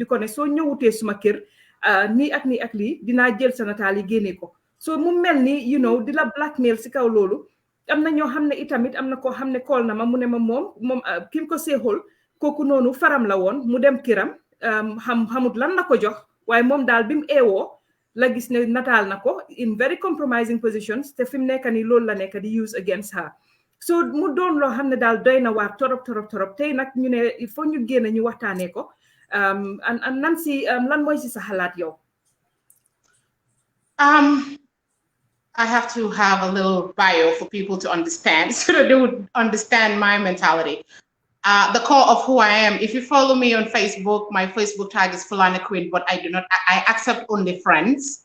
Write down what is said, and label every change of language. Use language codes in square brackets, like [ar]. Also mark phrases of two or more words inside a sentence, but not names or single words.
[wo] ko ne soo ñëwutee suma kër nii ak lii dinaa jël sa nataal yi génnee ko so mu mel ni di la blackmail si kaw loolu am na ñoo xam ne itamit am na koo xam ne kool na ma mu ne ma moom ki ko seexul kooku noonu faram la woon mu dem kiram xamut lan la ko jox waaye moom daal bi mu eewoo la gis ne nataal na ko [en] in very compromising positions [wo] te fi mu nekk nii loolu la nekk di [en] use against her [wo] so mu doon loo xam ne daal doy na waar torop tey nag ñu ne [fr] il faut [wo] ñu génn ñu waxtaanee ko lan mooy si sa xalaat yow [en] I have to have a little bio for people to understand so that they would understand my mentality. The core of who I am. If you follow me on Facebook, my Facebook tag is Fulani Queen, but I accept only friends.